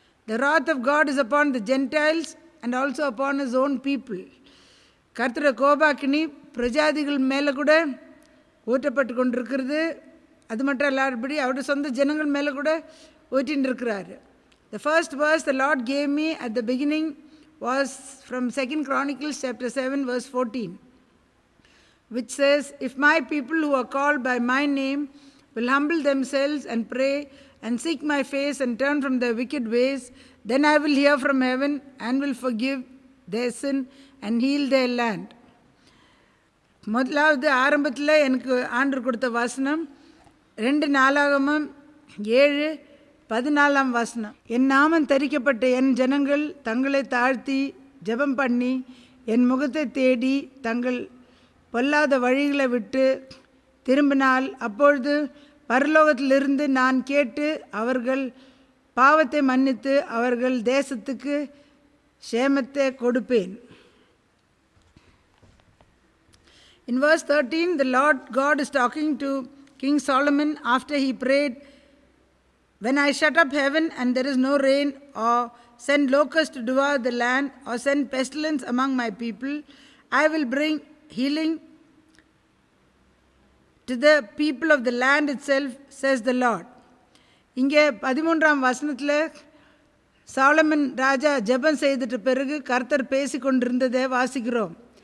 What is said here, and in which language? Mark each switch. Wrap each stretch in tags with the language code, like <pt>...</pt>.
<en>The wrath of God is upon the Gentiles and also upon his own people.</en> <ta>கர்த்தருடைய கோபாக்கினி பிரஜாதிகள் மேலே கூட ஊற்றப்பட்டு கொண்டிருக்கிறது. அது மட்டும் இல்லாதபடி அவருடைய சொந்த ஜனங்கள் மேலே கூட ஊற்றின்னு இருக்கிறாரு.</ta> <en>The first verse the Lord gave me at the beginning was from 2 Chronicles chapter 7 verse 14, which says, if my people who are called by my name will humble themselves and pray and seek my face and turn from their wicked ways, then I will hear from heaven and will forgive their sin and heal their land.</en> <ta>முதலாவது ஆரம்பத்தில் எனக்கு ஆண்டவர் கொடுத்த வசனம் 2 நாளாகமம் 7:14 வசனம். என் நாமம் தரிக்கப்பட்ட என் ஜனங்கள் தங்களை தாழ்த்தி ஜெபம் பண்ணி என் முகத்தை தேடி தங்கள் பொல்லாத வழிகளை விட்டு திரும்பினால், அப்பொழுது பரலோகத்திலிருந்து நான் கேட்டு அவர்கள் பாவத்தை மன்னித்து அவர்கள் தேசத்துக்கு சேமத்தை கொடுப்பேன்.</ta> <en>In verse 13, the Lord God is talking to King Solomon after he prayed, when I shut up heaven and there is no rain, or send locusts to devour the land, or send pestilence among my people, I will bring healing to the people of the land itself, says the Lord.</en> <ta>இங்கே 13ஆம் வசனத்தில் சாலமன் ராஜா ஜெபம் செய்துட்ட பிறகு கர்த்தர் பேசி கொண்டிருந்ததை வாசிக்கிறோம்.</ta>